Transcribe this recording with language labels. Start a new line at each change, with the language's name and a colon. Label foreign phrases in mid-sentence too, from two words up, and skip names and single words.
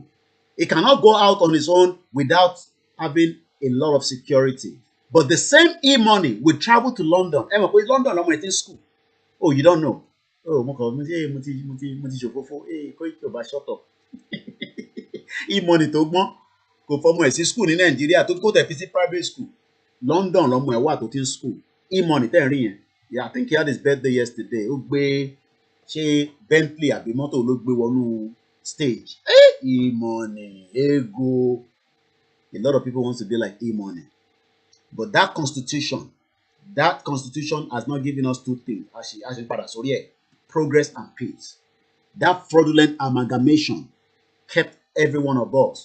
English: He cannot go out on his own without having a lot of security. But the same e-money will travel to London. London, I'm in school. Oh, you don't know. Oh, shut up.
Yoruba: E-money tó gbọ́n kò fọmọ ẹ̀ sí school ní Nàìjíríà tó kó tẹ̀ fi sí
English: private school.
Yoruba: London lọmọ ẹ̀ wà tó ti ń school. E-money tẹ̀ ń rí yẹn.
English: Yeah, I think he had his birthday yesterday.
Yoruba: Ó gbé ṣé Bentley àbí mọ́tò ló gbé wọnú stage.
English: E-money, ego. A lot of people want to be like E-money. But that constitution has not given us two things. Actually, progress and peace. That fraudulent amalgamation kept every one of us.